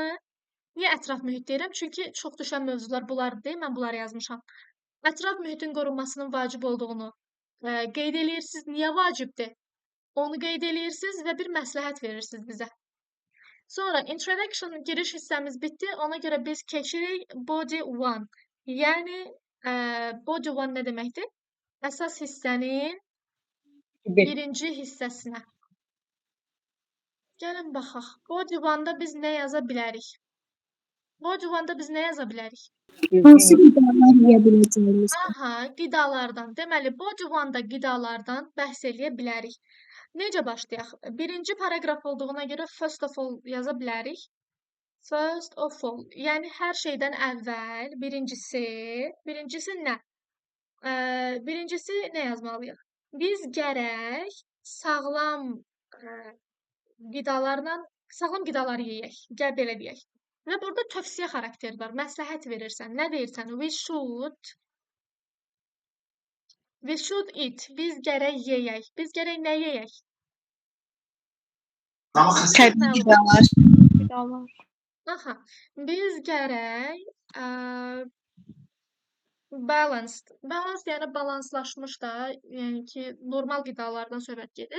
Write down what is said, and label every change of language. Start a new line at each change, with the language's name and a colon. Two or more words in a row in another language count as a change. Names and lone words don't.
Azerbaijani: Niyə ətraf mühit deyirəm? Çünki çox düşən mövzular bunlardır deyil, mən bunları yazmışam. Ətraf mühitin qorunmasının vacib olduğunu qeyd edirsiniz. Niyə vacibdir? Onu qeyd edirsiniz və bir məsləhət verirsiniz bizə. Sonra introduction giriş hissəmiz bitdi. Ona görə biz keçirik
English: body one.
Azerbaijani: Yəni,
English: body one
Azerbaijani: nə deməkdir? Əsas hissənin birinci hissəsinə. Gəlin baxaq.
English: Body one-da
Azerbaijani: biz nə yaza bilərik?
English: Body one-da
Azerbaijani: biz nə yaza bilərik? Hansı qidalar yeyə biləcəyimiz? Qidalardan. Deməli,
English: body one-da
Azerbaijani: qidalardan bəhs eləyə bilərik. Necə başlayaq? Birinci paragraf olduğuna görə
English: first of all
Azerbaijani: yaza bilərik.
English: First of all.
Azerbaijani: Yəni, hər şeydən əvvəl birincisi nə? Birincisi nə yazmalıyıq? Biz gərək sağlam qidalar yeyək. Gəl belə deyək. Və burada tövsiyə xarakteri var. Məsləhət verirsən. Nə deyirsən?
English: We should eat.
Azerbaijani: Biz gərək yeyək. Biz gərək nə yeyək? Təbii qidalar. Biz gərək balanced yəni balanslaşmış da, yəni ki, normal qidalardan söhbət gedir.